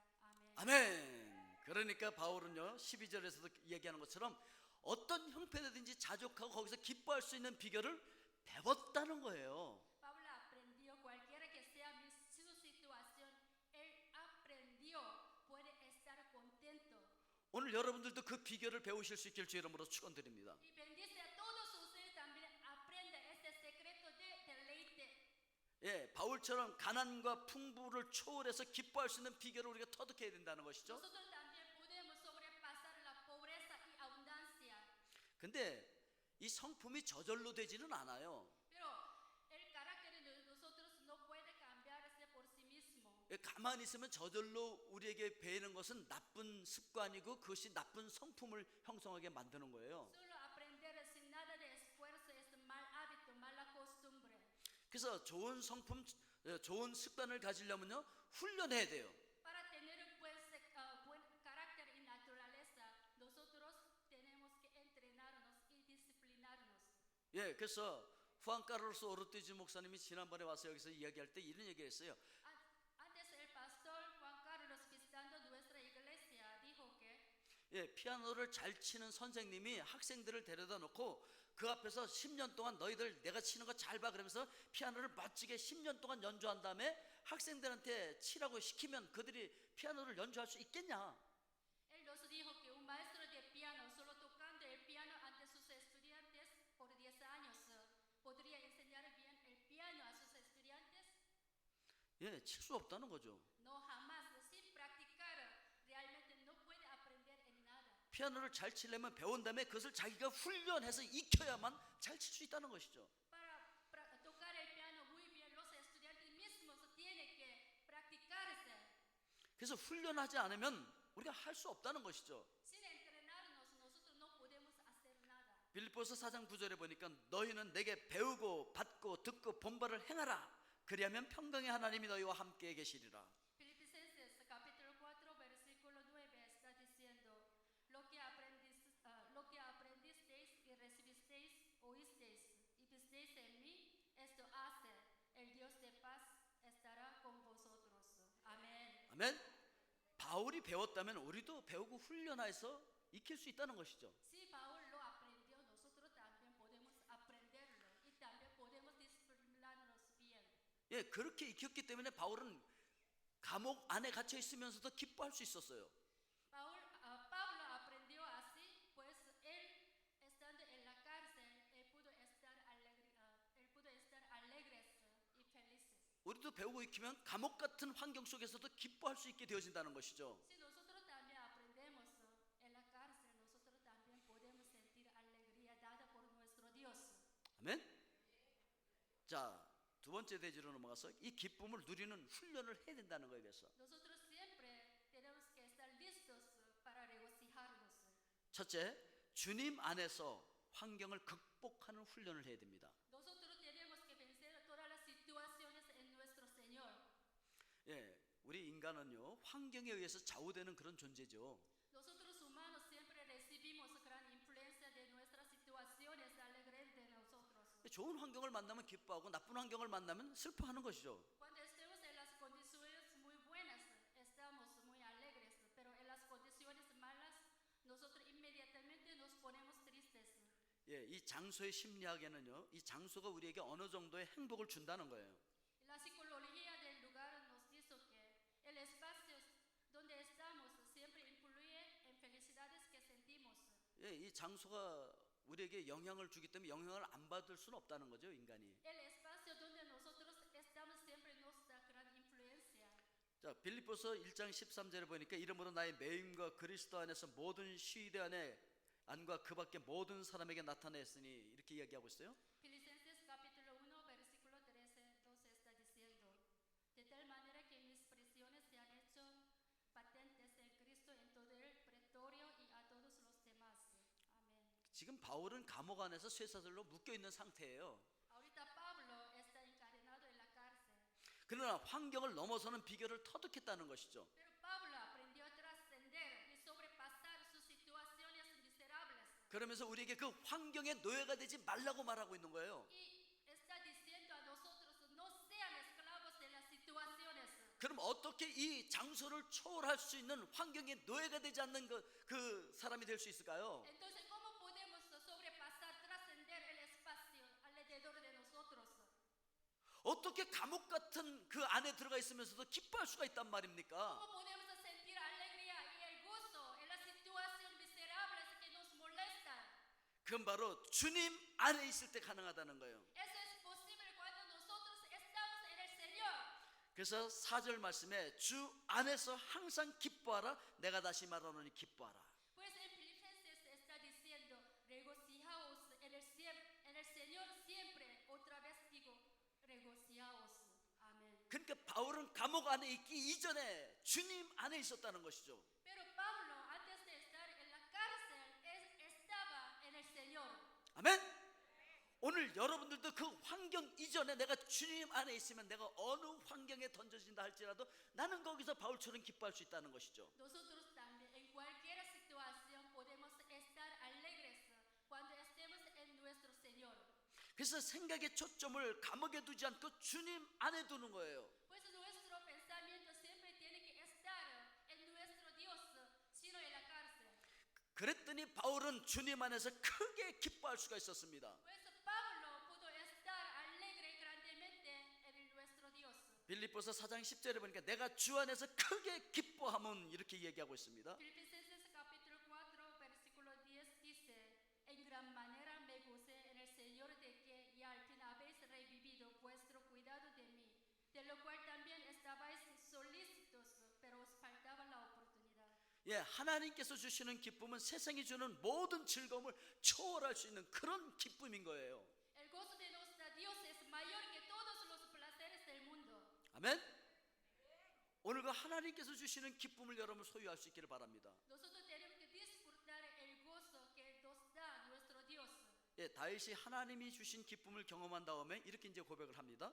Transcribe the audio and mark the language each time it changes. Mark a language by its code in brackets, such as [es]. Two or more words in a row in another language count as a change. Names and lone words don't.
[es] Amén. [ko] 아멘. 그러니까 바울은요, 12절에서도 얘기하는 것처럼 어떤 형편이든지 자족하고 거기서 기뻐할 수 있는 비결을 배웠다는 거예요. [es] Pablo aprendió, cualquiera que sea su situación, él aprendió, puede estar contento. [ko] 오늘 여러분들도 그 비결을 배우실 수 있길 주 이름으로 축원드립니다. [es] Y bendice a todos ustedes también, aprenda este secreto de deleite. [ko] 예, 바울처럼 가난과 풍부를 초월해서 기뻐할 수 있는 비결을 우리가 터득해야 된다는 것이죠. [es] Nosotros también podemos sobrepasar la pobreza y abundancia. [ko] 근데 이 성품이 저절로 되지는 않아요. [es] Pero el carácter de nosotros no puede cambiarse por sí mismo. [ko] 예, 가만히 있으면 저절로 우리에게 배이는 것은 나쁜 습관이고 그것이 나쁜 성품을 형성하게 만드는 거예요. [es] Solo aprender sin nada de esfuerzo es mal hábito, mala costumbre. [ko] 그래서 좋은 성품, 좋은 습관을 가지려면요, 훈련해야 돼요. [es] Para tener buen carácter y naturaleza, nosotros tenemos que entrenarnos y disciplinarnos. [ko] 예, 그래서 후안 카를로스 오르티즈 목사님이 지난번에 와서 여기서 이야기할 때 이런 얘기했어요. [es] Antes el pastor Juan Carlos visitando nuestra iglesia dijo que [ko] 예, 피아노를 잘 치는 선생님이 학생들을 데려다 놓고 그 앞에서 10년 동안 너희들 내가 치는 거 잘 봐 그러면서 피아노를 멋지게 10년 동안 연주한 다음에 학생들한테 치라고 시키면 그들이 피아노를 연주할 수 있겠냐? [es] él nos dijo que un maestro de piano solo tocando el piano ante sus estudiantes por 10 años podría enseñar bien el piano a sus estudiantes. [ko] 예, 칠 수 없다는 거죠. [es] No, jamás, sin practicar realmente no puede aprender en nada. [ko] 피아노를 잘 치려면 배운 다음에 그것을 자기가 훈련해서 익혀야만 잘 칠 수 있다는 것이죠. [es] Para tocar el piano muy bien, los estudiantes mismos tienen que practicarse. [ko] 그래서 훈련하지 않으면 우리가 할 수 없다는 것이죠. [es] Sin entrenarnos, nosotros no podemos hacer nada. [ko] 빌립보서 4장 9절에 보니까 너희는 내게 배우고 받고 듣고 본바를 행하라. 그리하면 평강의 하나님이 너희와 함께 계시리라. [es] Filipenses capítulo 4 versículo 9 está diciendo, lo que aprendisteis y recibisteis, oísteis y visteis en mí, esto hace, el Dios de paz estará con vosotros. Amén. [ko] 아멘. 바울이 배웠다면 우리도 배우고 훈련해서 익힐 수 있다는 것이죠. [es] Si Pablo lo aprendió, nosotros también podemos aprenderlo y también podemos disciplinarnos bien. [ko] 예, 그렇게 익혔기 때문에 바울은 감옥 안에 갇혀 있으면서도 기뻐할 수 있었어요. [es] Pablo aprendió así, pues él estando en la cárcel, él pudo estar alegres y felices. [ko] 우리도 배우고 익히면 감옥 같은 환경 속에서도 기뻐할 수 있게 되어진다는 것이죠. [es] Si nosotros también aprendemos en la cárcel, nosotros también podemos sentir alegría dada por nuestro Dios. [ko] 아멘. 자, 두 번째 대지로 넘어가서 이 기쁨을 누리는 훈련을 해야 된다는 거에 대해서. [es] Nosotros siempre tenemos que estar listos para regocijarnos. [ko] 첫째, 주님 안에서 환경을 극복하는 훈련을 해야 됩니다. [es] Nosotros tenemos que vencer todas las situaciones en nuestro Señor. [ko] 예, 우리 인간은요 환경에 의해서 좌우되는 그런 존재죠. [es] Nosotros humanos siempre recibimos gran influencia de nuestras situaciones alegres de nosotros. [ko] 좋은 환경을 만나면 기뻐하고 나쁜 환경을 만나면 슬퍼하는 것이죠. [es] Cuando estemos en las condiciones muy buenas, estamos muy alegres, pero en las condiciones malas, nosotros inmediatamente nos ponemos tristes. [ko] 예, 이 장소의 심리학에는요, 이 장소가 우리에게 어느 정도의 행복을 준다는 거예요. [es] La psicología del lugar nos dice que el espacio donde estamos siempre influye en felicidades que sentimos. [ko] 예, 이 장소가 우리에게 영향을 주기 때문에 영향을 안 받을 수는 없다는 거죠, 인간이. [es] El espacio donde nosotros estamos siempre nos da gran influencia. [ko] 자, 빌립보서 1장 13절에 보니까 이러므로 나의 매임과 그리스도 안에서 모든 시대 안과 그 밖에 모든 사람에게 나타냈으니 이렇게 이야기하고 있어요. [es] Filipenses capítulo 1 versículo 13-12 está diciendo, de tal manera que mis prisiones se han hecho patentes en Cristo en todo el pretorio y a todos los demás. Amén. [ko] 지금 바울은 감옥 안에서 쇠사슬로 묶여 있는 상태예요. [es] Ahorita Pablo está encadenado en la cárcel, [ko] 그러나 환경을 넘어서는 비결을 터득했다는 것이죠. [es] pero Pablo aprendió a trascender y sobrepasar sus situaciones miserables. [ko] 그러면서 우리에게 그 환경의 노예가 되지 말라고 말하고 있는 거예요. [es] Y está diciendo a nosotros, no sean esclavos de las situaciones. [ko] 그럼 어떻게 이 장소를 초월할 수 있는 환경의 노예가 되지 않는 그 사람이 될 수 있을까요? [es] Entonces, ¿cómo podemos sobrepasar, trascender el espacio alrededor de nosotros? [ko] 어떻게 감옥 같은 그 안에 들어가 있으면서도 기뻐할 수가 있단 말입니까? [es] ¿Cómo podemos sentir alegría y el gozo en las situaciones miserables que nos molestan? [ko] 그건 바로 주님 안에 있을 때 가능하다는 거예요. [es] Eso es posible cuando nosotros estamos en el Señor. [ko] 그래서 4절 말씀에 주 안에서 항상 기뻐하라. 내가 다시 말하노니 기뻐하라. [es] Pues en Filipenses está diciendo, regocijaos en el Señor siempre. Otra vez digo, regocijaos. Amén. [ko] 그러니까 바울은 감옥 안에 있기 이전에 주님 안에 있었다는 것이죠. [es] Pero Pablo, antes de estar en la cárcel, estaba en el Señor. [ko] 아멘. 오늘 여러분들도 그 환경 이전에 내가 주님 안에 있으면 내가 어느 환경에 던져진다 할지라도 나는 거기서 바울처럼 기뻐할 수 있다는 것이죠. [es] Nosotros también, en cualquier situación, podemos estar alegres cuando estemos en nuestro Señor. [ko] 그래서 생각의 초점을 감옥에 두지 않고 주님 안에 두는 거예요. [es] Pues nuestro pensamiento siempre tiene que estar en nuestro Dios, sino en la cárcel. [ko] 그랬더니 바울은 주님 안에서 크게 기뻐할 수가 있었습니다. [es] Pues Pablo pudo estar alegre grandemente en nuestro Dios. [ko] 빌립보서 4장 10절에 보니까 내가 주 안에서 크게 기뻐함은 이렇게 얘기하고 있습니다. [es] Filipenses capítulo 4 versículo 10 dice, en gran manera me gocé en el Señor de que ya al fin habéis revivido vuestro cuidado de mí, de lo cual también estabais solícitos, pero os faltaba la oportunidad. [ko] 예, 하나님께서 주시는 기쁨은 세상이 주는 모든 즐거움을 초월할 수 있는 그런 기쁨인 거예요. [es] El gozo de nuestro Dios es mayor que todos los placeres del mundo. [ko] 아멘. 오늘 그 하나님께서 주시는 기쁨을 여러분 소유할 수 있기를 바랍니다. [es] Nosotros tenemos que disfrutar el gozo que nos da nuestro Dios. [ko] 예, 다윗이 하나님이 주신 기쁨을 경험한 다음에 이렇게 이제 고백을 합니다.